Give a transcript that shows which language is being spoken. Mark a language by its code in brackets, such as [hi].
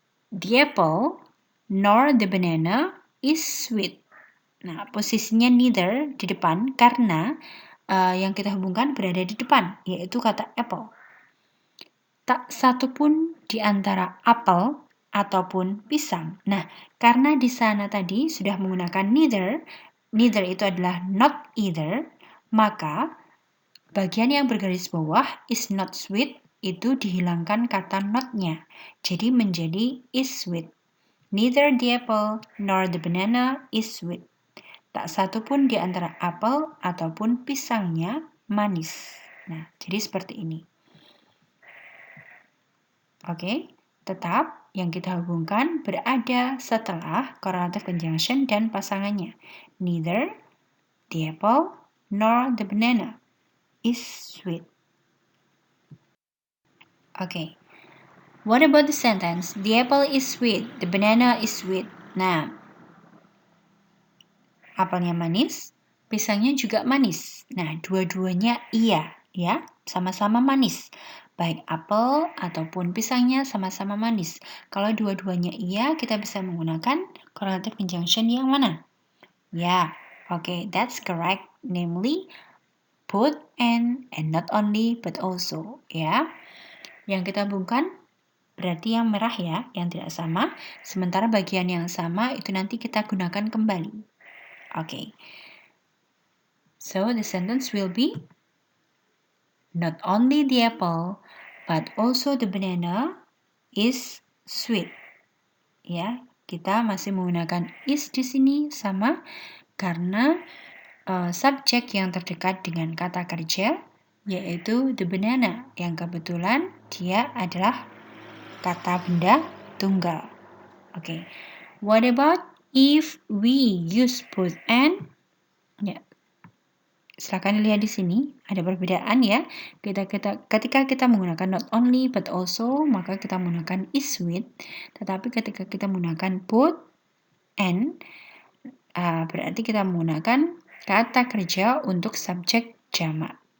[en] The apple nor the banana is sweet. [id] Nah, posisinya neither di depan karena yang kita hubungkan berada di depan, yaitu kata apple. Tak satu pun di antara apel ataupun pisang. Nah, karena di sana tadi sudah menggunakan neither, neither itu adalah not either, maka bagian yang bergaris bawah [en] is not sweet [id] itu dihilangkan kata not-nya. Jadi menjadi [en] is sweet. Neither the apple nor the banana is sweet. [id] Tak satu pun di antara apel ataupun pisangnya manis. Nah, jadi seperti ini. Oke, tetap yang kita hubungkan berada setelah correlative conjunction dan pasangannya. [en] Neither the apple nor the banana is sweet. Okay. What about the sentence? The apple is sweet, the banana is sweet. [id] Nah, apelnya manis, pisangnya juga manis. Nah, dua-duanya iya, ya, sama-sama manis. Baik apel ataupun pisangnya sama-sama manis. Kalau dua-duanya iya, kita bisa menggunakan correlative conjunction yang mana? [en] Ya, okay, that's correct. Namely, both and not only but also, ya. [id] Yang kita hubungkan berarti yang merah ya, yang tidak sama. Sementara bagian yang sama itu nanti kita gunakan kembali. [en] Okay. So the sentence will be not only the apple but also the banana is sweet. [id] Ya, kita masih menggunakan is di sini sama karena subjek yang terdekat dengan kata kerja yaitu the banana yang kebetulan dia adalah kata benda tunggal. [en] Okay. What about if we use both and? [id] Ya. Silakan lihat di sini ada perbedaan ya. Ketika kita menggunakan not only but also, maka kita menggunakan is with. Tetapi ketika kita menggunakan both and, berarti kita menggunakan kata kerja untuk subjek jamak.